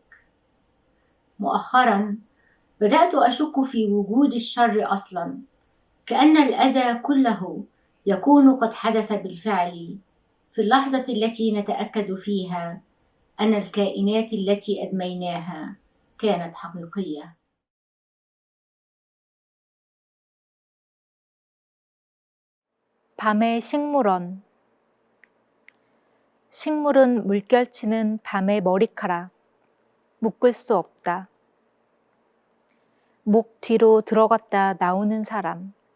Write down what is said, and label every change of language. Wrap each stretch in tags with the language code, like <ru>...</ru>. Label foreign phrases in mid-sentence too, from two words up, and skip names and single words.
<ar>مؤخرًا بدأت أشك في وجود الشر أصلًا، كأن الأذى كله يكون قد حدث بالفعل في اللحظة التي نتأكد فيها أن الكائنات التي أدميناها كانت حقيقية.</ar> <ko>밤의 식물원. 식물은 물결치는 밤의 머리카락, 묶을 수 없다. 목 뒤로 들어갔다 나오는 사람.</ko>